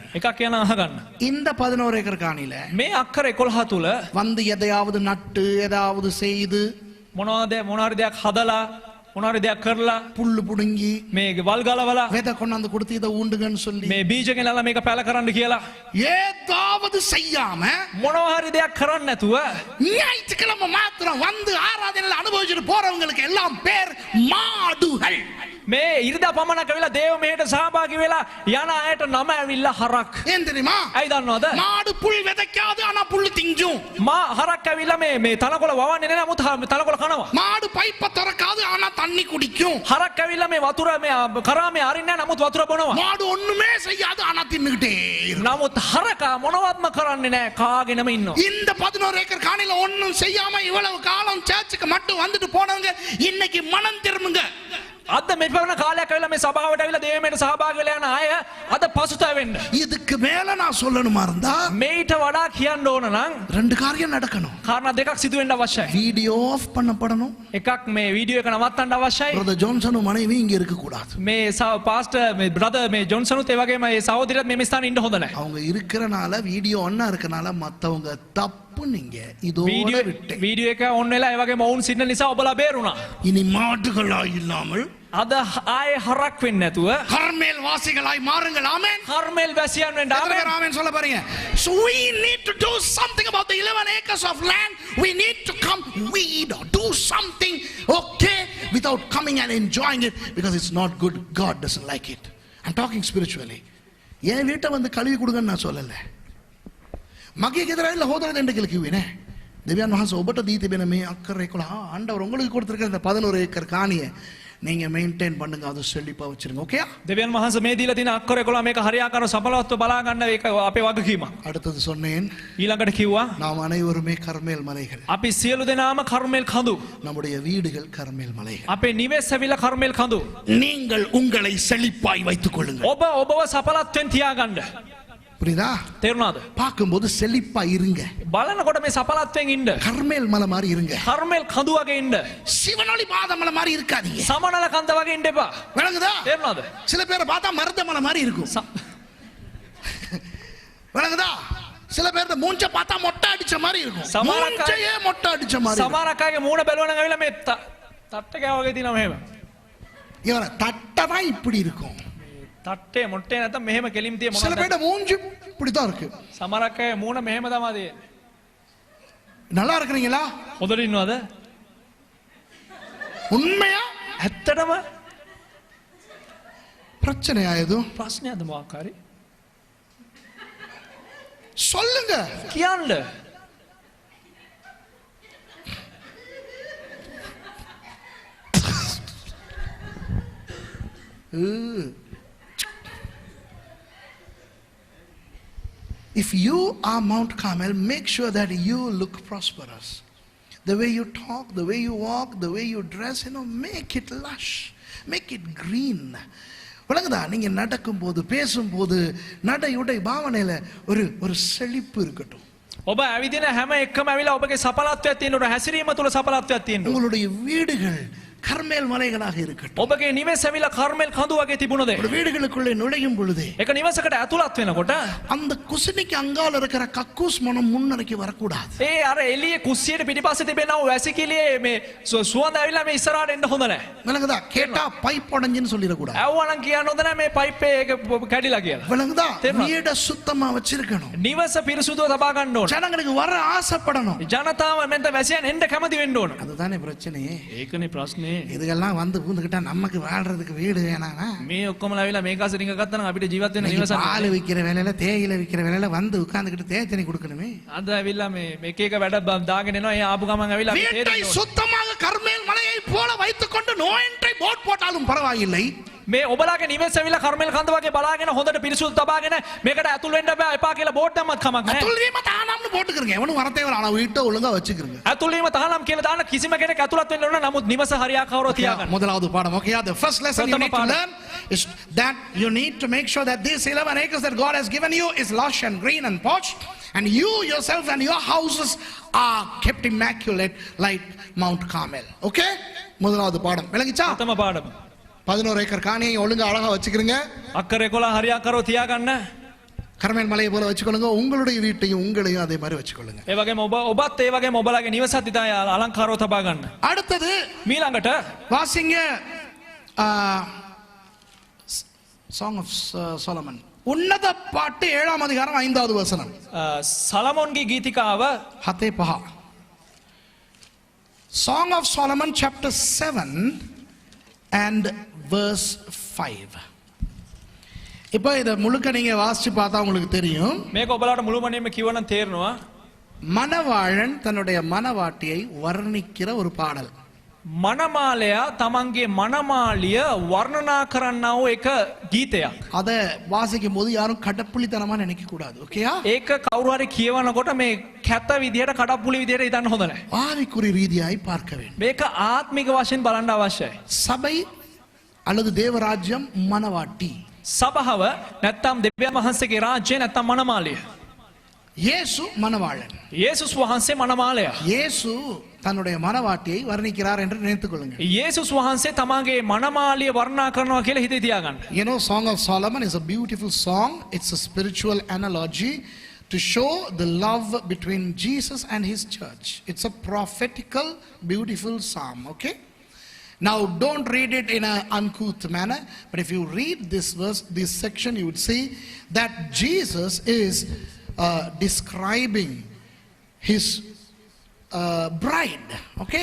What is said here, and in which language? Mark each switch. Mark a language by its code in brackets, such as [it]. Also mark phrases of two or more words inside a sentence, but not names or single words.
[si] එකක් කියන අහගන්න. [ta] இந்த 11 ஏக்கர் காணியில [si] මේ අක්කර 11 තුල [ta] வந்து எதையாவது நட்டு எதாவது செய்து [si] මොනවාරි දෙයක් හදලා මොනවාරි දෙයක් කරලා [ta] புல்லு புடுங்கி [si] මේ වල් ගලවලා [ta] விதை கொண்டாந்து கொடுத்து இதை ஊண்டுங்கன்னு சொல்லி [si] මේ බීජ ගෙනල්ලා මේක පැල කරන්න කියලා [ta] ஏதாவது செய்யாம [si] මොනවාරි දෙයක් කරන්න නැතුව [ta] ஞாயிற்றுக்கிழமை மாத்திரம் வந்து ஆராதனையில அனுபவிச்சுட்டு போறவங்களுக்கு எல்லாம் பேர் மாடுகள். [si] මේ ඉරිදා පමණක් වෙලා දේව මෙහෙට සහභාගී වෙලා යන අයට නම ඇවිල්ලා හරක්. [ta] ஏன் தெரியுமா? [si] ඇයි දන්නවද? [ta] மாடு புல் விதைக்காது ஆனா புல்லு திங்கும். [si] මා හරක් ඇවිල්ලා මේ තනකොළ වවන්නේ නැහැ නමුත් තනකොළ කනවා. [ta] மாடு பைப்பை திறக்காது ஆனா தண்ணி குடிக்கும். [si] හරක් ඇවිල්ලා මේ වතුර මේ කරා මේ අරින්නේ නැහැ නමුත් වතුර බොනවා. [ta] மாடு ஒண்ணுமே செய்யாது ஆனா தின்னுகிட்டே இருக்கும். [si] නමුත් හරකා මොනවත්ම කරන්නේ නැහැ කාගෙනම ඉන්නවා. [ta] இந்த 11 ஏக்கர் காணில ஒண்ணும் செய்யாம இவ்வளவு காலம் சர்ச்சுக்கு மட்டும் வந்துட்டு போனவங்க இன்னைக்கு மனம் திரும்புங்க. [si] අද මෙපවන කාලයක් ඇවිල්ලා මේ සභාවට ඇවිල්ලා දේවමෙට සහභාගී වෙලා යන අය අද පසුතැවෙන්න. [ta] இதுக்கு மேல நான் சொல்லணுமா இருந்தா [si] මේට වඩා කියන්න ඕන නම් [ta] ரெண்டு காரியம் நடக்கணும். [si] කාරණා දෙකක් සිදු වෙන්න අවශ්‍යයි. [ta] வீடியோ ஆஃப் பண்ணப்படணும். [si] එකක් මේ වීඩියෝ එක නවත්තන්න අවශ්‍යයි. [ta] பிரதர் ஜான்சனும் மனைவி இங்க இருக்க கூடாது. [si] මේ පාස්ටර් මේ බ්‍රදර් මේ ජොන්සනුත් ඒ වගේම මේ සහෝදරියත් මේ ස්ථානේ ඉන්න හොඳ නැහැ. [ta] அவங்க இருக்கறனால வீடியோ ஒண்ணா இருக்கனால மத்தவங்க தப்பு நீங்க இதோட விட்டு [si] වීඩියෝ එක ඔන් වෙලා ඒ වගේම ඔවුන් සින්න නිසා ඔබලා බේරුණා. [ta] இனி மாட்டுகளா இல்லாமல் [si] අද ආයේ හරක් වෙන්නේ නැතුව [ta] கர்மேல் வாசிகளாய் மாறுங்கள். ஆமென். [si] කර්මෙල් වැසියන් වෙන්න ආමෙන්. [ta] ஆமென் சொல்ல பாருங்க. [en] So we need to do something about the 11 acres of land. We need to come weed or do something, okay, without coming and enjoying it because it's not good. God doesn't like it. I'm talking spiritually. [ta] ஏன் வீட்டை வந்து கழுவி கொடுங்கன்னு நான் சொல்லல. [si] මගේ ගෙදර ඇවිල්ලා හොදලා දෙන්න කියලා කිව්වේ නෑ. දෙවියන් වහන්සේ ඔබට දී තිබෙන මේ අක්කර 11 [ta] ஆண்டவர் உங்களுக்கு கொடுத்திருக்கிற இந்த 11 ஏக்கர் காணியை நீங்க மெயின்டைன் பண்ணுங்க. அது செழிப்பா வச்சிருங்க. ஓகேயா? [si] දෙවියන් වහන්සේ මේ දීලා තියෙන අක්කර 11 මේක හරියාකාරව සඵලවත්ව බලා ගන්න ඒක අපේ වගකීමක්. [ta] அடுத்தது சொன்னேன், [si] ඊළඟට කිව්වා [ta] நாம் அனைவருமே கர்மேல் மலைகள். [si] අපි සියලු දෙනාම කර්මෙල් කඳු. [ta] நம்முடைய வீடுகள் கர்மேல் மலைகள். [si] අපේ නිවෙස් ඇවිල්ලා කර්මෙල් කඳු. [ta] நீங்கள் உங்களை செழிப்பாய் வைத்துக் கொள்ளுங்கள். [si] ඔබ ඔබව සඵලත්වෙන් තියාගන්න. [ta] புரியுதா? [si] තේරුණාද? [ta] பார்க்கும்போது செழிப்பா இருங்க. [si] බලනකොට මේ සඵලත්වෙන් ඉන්න. [ta] கர்மேல் மலை மாதிரி இருங்க. [si] කර්මෙල් කඳු වගේ ඉන්න. [ta] சிவனொளி பாதமலை மாதிரி இருக்காதீங்க. [si] සමනල කන්ද වගේ ඉන්න එපා. [ta] விளங்குதா? [si] තේරුණාද? [ta] சில பேரை பார்த்தா மருதமலை மாதிரி இருக்கும். விளங்குதா? சில பேர் மூஞ்ச பார்த்தா மொட்டை அடிச்ச மாதிரி இருக்கும். மூஞ்சையே மொட்டை அடிச்ச மாதிரி. [si] සමහරක් අයගේ මූණ බැලුවනම් ඇවිල්ලා මේ තට්ටක වගේ තියෙනවා මෙහෙම. [ta] இவர தட்டதான் இப்படி இருக்கும். [si] තට්ටේ මොට්ටේ නැත්නම් මෙහෙම කෙලින් තිය [ta] சில [si] මොනවද? [ta] பேர் மூஞ்சி இப்படி தான் இருக்கு. [si] සමහරක් අය මූණ මෙහෙම තමයි තියෙන්නේ. [ta] நல்லா இருக்கீங்களா? [si] හොඳට ඉන්නවද? [ta] உண்மையா? [si] ඇත්තටම [ta] பிரச்சனையா எதுவும்? [si] ප්‍රශ්නයක්ද මොකක් හරි? [ta] சொல்லுங்க. [si] කියන්න. [en] If you are Mount Carmel, make sure that you look prosperous. The way you talk, the way you walk, the way you dress, make it lush, make it green. [ta] விளங்குதா? நீங்க நடக்கும் போது பேசும்போது நடையுடை பாவனையில ஒரு செழிப்பு இருக்கட்டும். [si] ඔබ ඇවිදින හැම එකම ඇවිල්ලා ඔබගේ සඵලත්වයක් තියෙන්න ඕන. හැසිරීම තුල සඵලත්වයක් තියෙන්න ඕන. [ta] உங்களுடைய வீடுகள் கர்மேல் மலைகளாக இருக்கட்டும். [si] ඔබගේ නිවෙස් ඇවිල්ලා කර්මෙල් කඳු වගේ තිබුණද? [ta] ஒரு வீடுகளுக்குள்ளே நுழையும் பொழுது [si] එක නිවසකට ඇතුළත් වෙනකොට [ta] அந்த குசினிக்கு அங்கால இருக்கிற கக்கூஸ் மனம் முன்னரைக்கு வரக்கூடாது. [si] ඒ අර එළියේ කුස්සියට පිටිපස්සේ තිබෙනා වැසිකිළියේ මේ සුවඳ ඇවිල්ලා මේ ඉස්සරහට එන්න හොඳ නැහැ. [ta] விளங்குதா? கேட்டா பைப் உடைஞ்சுன்னு சொல்லிடக்கூடாது. [si] ඇව්වනම් කියන්න හොඳ නැහැ මේ පයිප් එක කැඩිලා කියලා. [ta] விளங்குதா? தெரியுமா? வீட சுத்தமா வச்சிருக்கணும். [si] නිවස පිරිසුදුව තබා ගන්න ඕන. [ta] ஜனங்களுக்கு வர ஆசைப்படணும். [si] ජනතාව මෙන්ට වැසියන් එන්න කැමති වෙන්න ඕන. [ta] அதுதானே பிரச்சனையே. [si] ඒකනේ ප්‍රශ්නේ. [ta] இதுகெல்லாம் வந்து பூந்துக்கிட்டா நமக்கு வாழ்றதுக்கு வீடு வேணானா? [si] මේ ඔක්කොමලා ඇවිල්ලා මේක අසරින් ගත්තා නම් අපිට ජීවත් වෙන්න නිවසක් [ta] பால் விக்கிற வேலையில தேயிலை விக்கிற வேலையில வந்து உட்கார்ந்துக்கிட்டு தேத்தனி கொடுக்கணுமே. [si] අද ඇවිල්ලා මේ එක එක වැඩ දාගෙන එනවා. ඒ ආපු ගමන් ඇවිල්ලා අපි [ta] வீட்டை [si] තේරෙන්න ඕන. [ta] சுத்தமாக கர்மேல் மலையை போல வைத்துக்கொண்டு நோயின்றி போட் போட்டாலும் பரவாயில்லை. [si] මේ ඔබලාගේ නිවෙස් ඇවිල්ලා කර්මෙල් කන්ද වගේ බලාගෙන හොඳට පිරිසුදු තබාගෙන මේකට ඇතුල් වෙන්න බෑ එපා කියලා බෝඩ් දැම්මත් කමක් නැහැ. [ta] අතුල්වීම தானாம்னு போட்டுக்கிறங்க. எவனும் வரதே வர. ஆனா வீட்டை ஒழுங்கா வச்சுக்கிறங்க. [si] ඇතුල් වීම තහනම් කියලා දාන්න කිසිම කෙනෙක් ඇතුළත් වෙන්න ඕන. නමුත් නිවස හරියාකාරව තියාගන්න. [ta] முதலாவது பாடம். [en] Okay, the first lesson you need to learn is that you need to make sure that these 11 acres that God has given you is lush and green and posh, and you yourself and your houses are kept immaculate like Mount Carmel. [ta] Okay? முதலாவது பாடம். விளங்கிச்சா? [si] ප්‍රථම පාඩම. [ta] 11 ஏக்கர் காணியை ஒழுங்கா அழகா வச்சுக்கிறங்க. [si] අක්කර 11 හරියාකාරව තියාගන්න. [ta] கர்மேல் மலையை போல வச்சுக்கொள்ளுங்க. உங்களுடைய வீட்டையும் உங்களையும் அதே மாதிரி வச்சுக்கொள்ளுங்க. [si] ඒ වගේම ඔබත් ඒ වගේම ඔබලාගේ නිවසත් ඉතින් අලංකාරව තබා ගන්න. [ta] அடுத்தது [si] මීළඟට [ta] வாசிங்க Song of Solomon. உன்னத பாட்டு 7ஆம் அதிகாரம் 5வது வசனம். [si] සලමොන්ගේ ගීතිකාව 7:5. [en] Song of Solomon chapter 7 and verse 5. [ta] இப்போ இத முழுக்க நீங்க வாசிச்சு பார்த்தா உங்களுக்கு தெரியும். [si] මේක ඔබලාට මුළුමනින්ම කිව්වනම් තේරෙනවා. [ta] மணவாளன் தன்னுடைய மணவாட்டியை வர்ணிக்கிற ஒரு பாடல். [si] මනමාලයා තමන්ගේ මනමාලිය වර්ණනා කරන්නා වූ එක ගීතයක්. [ta] அதை வாசிக்கும் போது யாரும் கடப்புளித்தனமா நினைக்க கூடாது. ஓகேயா? [si] ඒක කවුරු හරි කියවනකොට මේ කැත විදියට කඩප්පුලි විදියට හිතන්න හොඳ නැහැ. [ta] ஆவிக்குறி ரீதியாய் பார்க்க வேண்டும். [si] මේක ආත්මික වශයෙන් බලන්න අවශ්‍යයි. [ta] சபை அல்லது தேவராஜ்யம் மனவாட்டி. [si] සභාව නැත්තම් දෙවියන් වහන්සේගේ රාජ්‍ය නැත්තම් මනමාලිය. [ta] இயேசு மனவாளன். [si] යේසුස් වහන්සේ මනමාලයා. [ta] இயேசு தன்னுடைய மனவாட்டியை வர்ணிக்கிறார் என்று நினைத்துக் கொள்ளுங்கள். [si] යේසුස් වහන්සේ තමන්ගේ මනමාලිය වර්ණනා කරනවා කියලා හිතේ තියාගන්න. [en] You know, Song of Solomon is a beautiful song. It's a spiritual analogy to show the love between Jesus and his church. It's a prophetical, beautiful psalm, okay? Now, don't read it in an uncouth manner, but if you read this verse, this section, you would see that Jesus is describing his bride, okay?